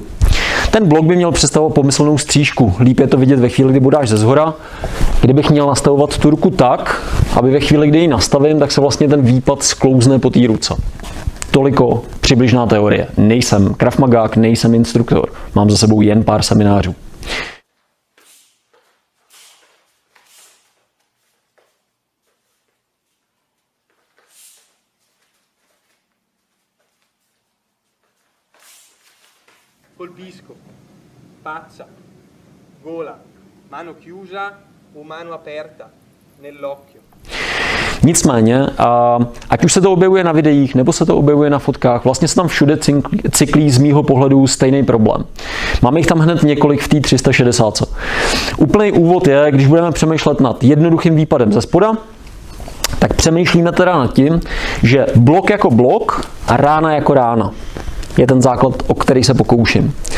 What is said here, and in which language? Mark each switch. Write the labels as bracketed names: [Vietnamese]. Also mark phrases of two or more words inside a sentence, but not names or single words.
[Czech] Ten blok by měl představovat pomyslnou střížku. Líp je to vidět ve chvíli, kdy bodáš ze zhora. Kdybych měl nastavovat tu ruku tak, aby ve chvíli, kdy ji nastavím, tak se vlastně ten výpad sklouzne po té ruce. Toliko přibližná teorie. Nejsem Krav Magák, nejsem instruktor. Mám za sebou jen pár seminářů. [Italian] Colpisco, pazza, gola, mano chiusa o mano aperta nell'occhio. [Czech] Nicméně, ať už se to objevuje na videích, nebo se to objevuje na fotkách, vlastně se tam všude cyklí z mýho pohledu stejný problém. Máme jich tam hned několik v té 360. Úplný úvod je, když budeme přemýšlet nad jednoduchým výpadem ze spoda, tak přemýšlíme teda nad tím, že blok jako blok a rána jako rána je ten základ, o který se pokouším.